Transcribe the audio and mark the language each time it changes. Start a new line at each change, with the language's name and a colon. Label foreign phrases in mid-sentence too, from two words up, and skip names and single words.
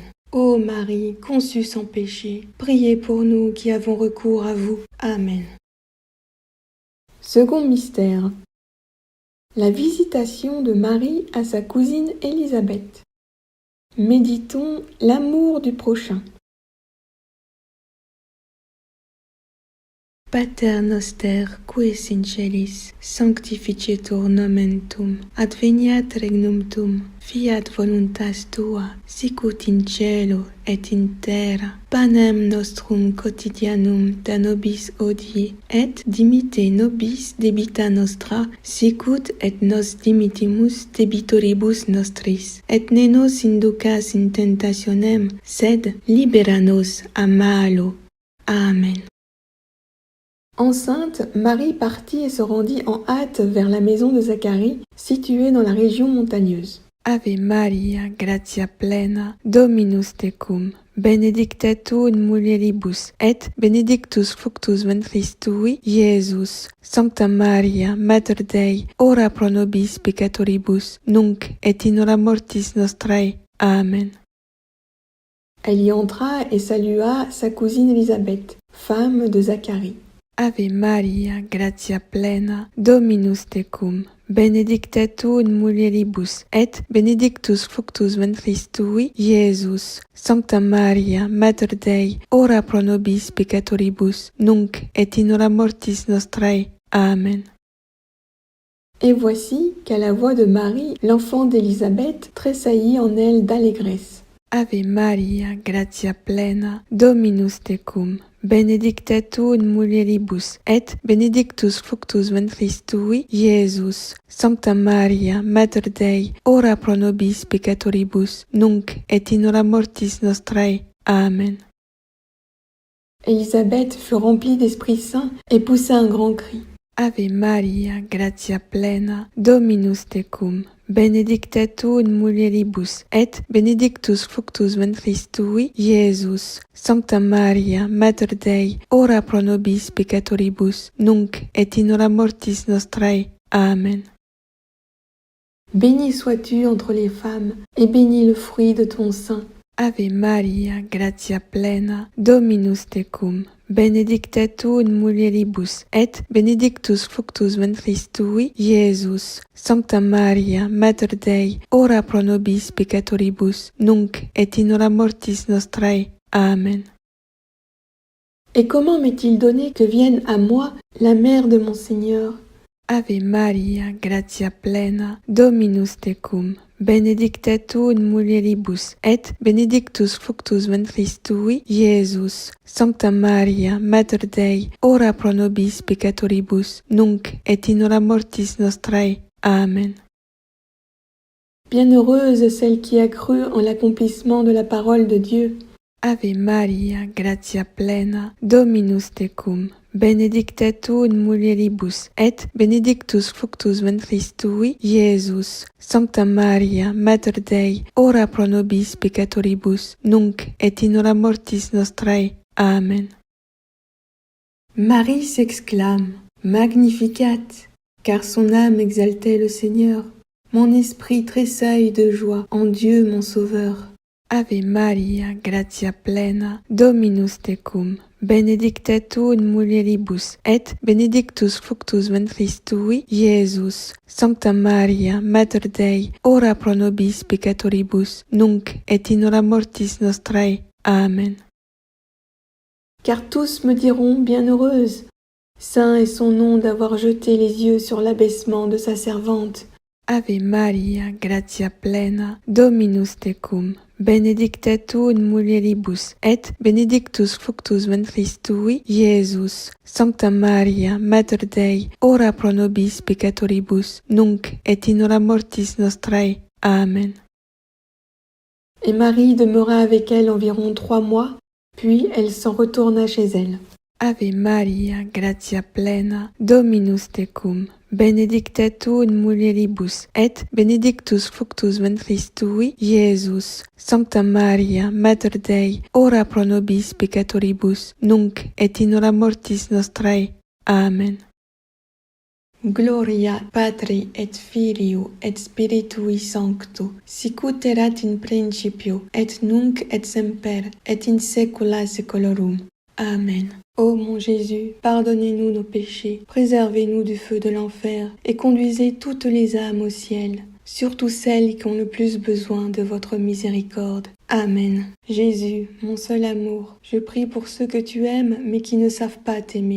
French: Ô Marie, conçue sans péché, priez pour nous qui avons recours à vous. Amen. Second mystère. La visitation de Marie à sa cousine Élisabeth. Méditons l'amour du prochain.
Latin: Pater noster, qui es in celis, sanctificetur nomen tuum, adveniat regnum tuum, fiat voluntas tua, sicut in cielo et in terra. Panem nostrum quotidianum da nobis hodie, et dimitte nobis debita nostra, sicut et nos dimittimus debitoribus nostris. Et ne nos inducas in tentationem, sed libera nos a malo. Amen.
French: Enceinte, Marie partit et se rendit en hâte vers la maison de Zacharie, située dans la région montagneuse.
Latin: Ave Maria, gratia plena, Dominus tecum, benedicta tu in mulieribus, et benedictus fructus ventris tui, Iesus. Sancta Maria, Mater Dei, ora pro nobis peccatoribus, nunc et in hora mortis nostrae. Amen.
French: Elle y entra et salua sa cousine Élisabeth, femme de Zacharie.
Latin: Ave Maria, gratia plena, Dominus tecum, benedicta tu in mulieribus, et benedictus fructus ventris tui, Iesus. Sancta Maria, Mater Dei, ora pro nobis peccatoribus, nunc et in hora mortis nostrae. Amen.
French: Et voici qu'à la voix de Marie, l'enfant d'Élisabeth tressaillit en elle d'allégresse.
Latin: Ave Maria, gratia plena, Dominus tecum, benedicta tu in mulieribus, et benedictus fructus ventris tui, Iesus. Sancta Maria, Mater Dei, ora pro nobis peccatoribus, nunc et in hora mortis nostrae. Amen.
French: Élisabeth fut remplie d'Esprit Saint et poussa un grand cri.
Latin: Ave Maria, gratia plena, Dominus tecum, benedicta tu in mulieribus, et benedictus fructus ventris tui, Iesus. Sancta Maria, Mater Dei, ora pro nobis peccatoribus, nunc et in hora mortis nostrae. Amen.
French: Béni sois-tu entre les femmes, et béni le fruit de ton sein.
Latin: Ave Maria, gratia plena, Dominus tecum, benedicta tu in mulieribus, et benedictus fructus ventris tui, Iesus. Sancta Maria, Mater Dei, ora pro nobis peccatoribus, nunc et in hora mortis nostrae. Amen.
French: Et comment m'est-il donné que vienne à moi la mère de mon Seigneur?
Latin: Ave Maria, gratia plena, Dominus tecum, benedicta tu in mulieribus, et benedictus fructus ventris tui, Iesus. Sancta Maria, Mater Dei, ora pro nobis peccatoribus, nunc et in hora mortis nostrae. Amen.
French: Bienheureuse celle qui a cru en l'accomplissement de la parole de Dieu.
Latin: Ave Maria, gratia plena, Dominus tecum, benedicta tu in mulieribus, et benedictus fructus ventris tui, Iesus. Sancta Maria, Mater Dei, ora pro nobis peccatoribus, nunc et in hora mortis nostrae. Amen.
French: Marie s'exclame, Magnificat, car son âme exaltait le Seigneur. Mon esprit tressaille de joie en Dieu mon Sauveur.
Latin: Ave Maria, gratia plena, Dominus tecum, benedicta tu in mulieribus, et benedictus fructus ventris tui, Iesus. Sancta Maria, Mater Dei, ora pro nobis peccatoribus, nunc et in hora mortis nostrae. Amen.
French: Car tous me diront bienheureuse. Saint est son nom d'avoir jeté les yeux sur l'abaissement de sa servante.
Latin: Ave Maria, gratia plena, Dominus tecum, benedicta tu in mulieribus, et benedictus fructus ventris tui, Iesus. Sancta Maria, Mater Dei, ora pro nobis peccatoribus, nunc et in hora mortis nostrae. Amen.
French: Et Marie demeura avec elle environ 3 mois, puis elle s'en retourna chez elle.
Latin: Ave Maria, gratia plena, Dominus tecum, benedicta tu in mulieribus, et benedictus fructus ventris tui, Iesus. Sancta Maria, Mater Dei, ora pro nobis peccatoribus, nunc et in hora mortis nostrae. Amen. Gloria Patri et Filio et Spiritui Sancto, sicut erat in principio, et nunc et semper, et in saecula saeculorum. Amen.
French: Ô mon Jésus, pardonnez-nous nos péchés, préservez-nous du feu de l'enfer, et conduisez toutes les âmes au ciel, surtout celles qui ont le plus besoin de votre miséricorde. Amen. Jésus, mon seul amour, je prie pour ceux que tu aimes, mais qui ne savent pas t'aimer.